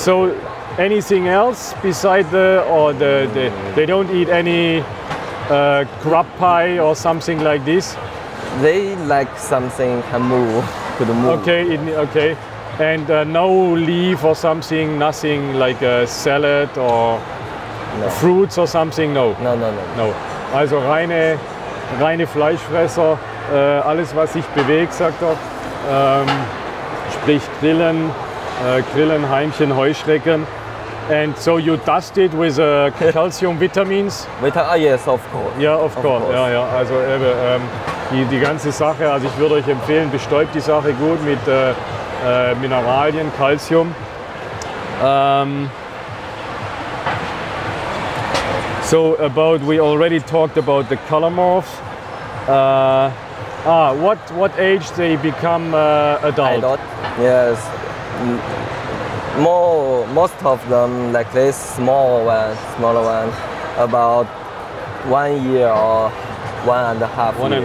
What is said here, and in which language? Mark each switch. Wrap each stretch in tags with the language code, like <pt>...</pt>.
<en>So anything else beside they don't eat any crab pie or something like this? They like something can move, could move. Okay, okay. And no leaf or something, nothing like a salad or fruits or something, no? No.</en> <de>Also reine Fleischfresser, alles was sich bewegt, sagt er. Sprich Grillen, Heimchen, Heuschrecken.</de> <en>And so you dust it with calcium vitamins? Yes, of course. Ja, of course. Ja.</en> <de>Also die ganze Sache, also ich würde euch empfehlen, bestäubt die Sache gut mit Mineralien, Calcium.</de> <en>So we already talked about the color morphs. What age they become adult? Yes. Most of them like this, smaller one, about 1 year or 1.5 years.</en>